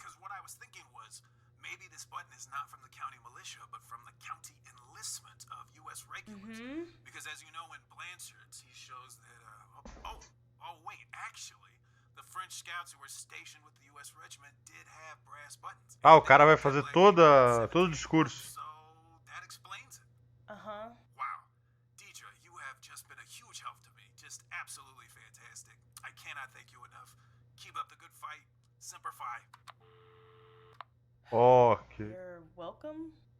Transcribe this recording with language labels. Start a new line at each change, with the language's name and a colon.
English: Because what I was thinking was, maybe this button is not from the county militia, but from the county enlistment of U.S. regulars. Because as you know, in Blanchard's, he shows that... Oh, wait, actually, the French scouts who were stationed with the U.S. regiment did have brass buttons.
Portuguese: Ah, o cara vai fazer todo o discurso.
English: So, that explains it. Uh-huh. Wow. Deidre, you have just been a huge help to me. Just absolutely fantastic. I cannot thank you enough. Keep up the good fight. Semper Fi. Ok. You're welcome.